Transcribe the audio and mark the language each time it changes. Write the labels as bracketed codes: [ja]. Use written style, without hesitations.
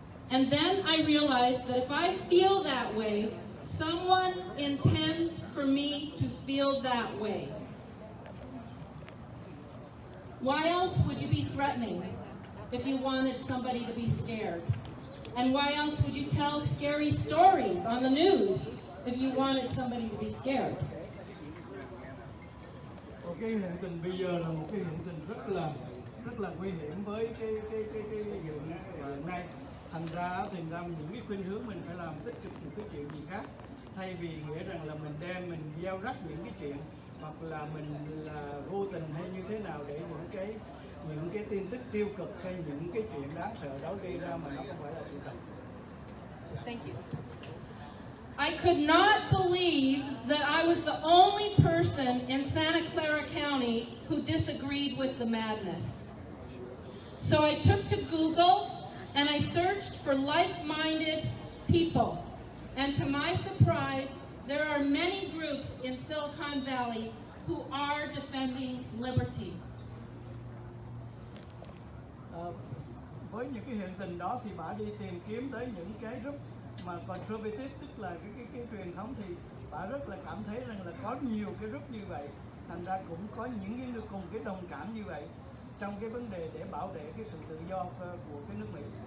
[en] And then I realized that if I feel that way, someone intends for me to feel that way. Why else would you be threatening if you wanted somebody to be scared? And why else would you tell scary stories on the news if you wanted somebody to be scared? [vi] Cái hiện tình bây giờ là một cái hiện tình rất là nguy hiểm với cái hiện nay. Thành ra những cái khuynh hướng mình phải làm tích cực một cái chuyện gì khác, thay vì nghĩa rằng là mình gieo rắc những cái chuyện, hoặc là mình là vô tình hay như thế nào để những những cái tin tức tiêu cực hay những cái chuyện đáng sợ đó gây ra mà nó không phải là sự thật. [en] Thank you. I could not believe that I was the only person in Santa Clara County who disagreed with the madness. So I took to Google and I searched for like-minded people. And to my surprise, there are many groups in Silicon Valley who are defending liberty. [vi] Với những cái hiện tình đó thì bà đi tìm kiếm tới những cái group mà conservative, tức là cái truyền thống, thì bà rất là cảm thấy rằng là có nhiều cái group như vậy, thành ra cũng có những cái nước cùng cái đồng cảm như vậy trong cái vấn đề để bảo vệ cái sự tự do của cái nước Mỹ.